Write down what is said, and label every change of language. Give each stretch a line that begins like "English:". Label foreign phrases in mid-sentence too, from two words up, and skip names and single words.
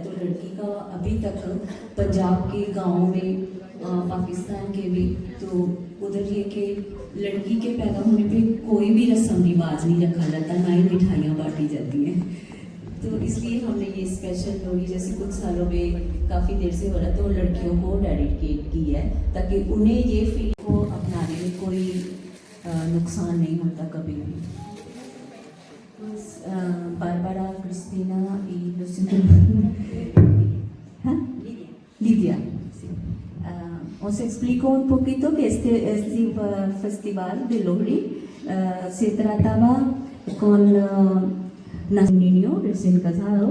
Hindi: तो लड़की का अभी तक पंजाब के गाँव में, पाकिस्तान के भी, तो उधर ये कि लड़की के पैदा होने पे कोई भी रस्म रिवाज नहीं रखा जाता, ना ही मिठाइयाँ बांटी जाती हैं। तो इसलिए हमने ये स्पेशल लोहड़ी जैसे कुछ सालों में काफ़ी देर से हो रहा है, तो लड़कियों को डेडिकेट की है ताकि उन्हें ये फील को अपनाने में कोई नुकसान नहीं होता कभी भी।
Spanish: Bárbara, Cristina y Lidia. Sí. Os explico un poquito que este festival de Lohri se trataba con un niño recién casado.